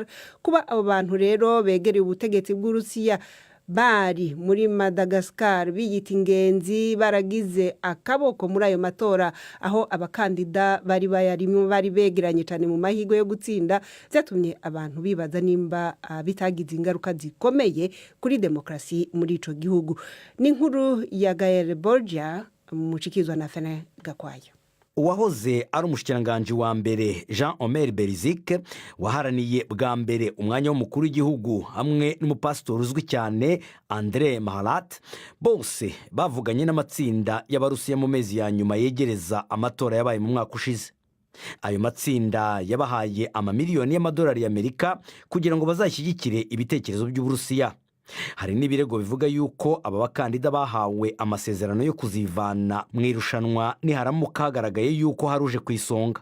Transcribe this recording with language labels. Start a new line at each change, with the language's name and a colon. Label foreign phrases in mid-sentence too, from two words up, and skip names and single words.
Rundi: Kuba abo bantu rero begereye ubutegetsi bw'Urusiya bari muri Madagascar biyita ingenzi, baragize akaboko muri ayo matora, aho abakandida bari bayarimo bari begeranye cyane mu mahigo yo gutsinda, byatumye abantu bibaza nimba bitagize ingaruka zikomeye kuri demokrasi muri ico gihugu. Ni inkuru ya Gaël Borgia mucikizwa na Fene Gakwaya. Uwahoze ari umushikiranganji wa mbere Jean Omer Berizike waharaniye bwa mbere umwanya w'umukuru w'igihugu hamwe n'umupasitori uzwi cyane André Mahalat, bose bavuganye n'amatsinda y'abarusiya mu mezi ya nyuma yegereza amatora yabaye mu mwaka ushize. Ayo matsinda yabahaye amamiliyoni y'amadolari y'Amerika kugira ngo bazashyigikire ibitekerezo by'Uburusiya. Hari n'ibirego bivuga yuko aba bakandida bahawe amasezerano yo kuzivana mu irushanwa niharamuka hagaragaye yuko haruje ku isonga.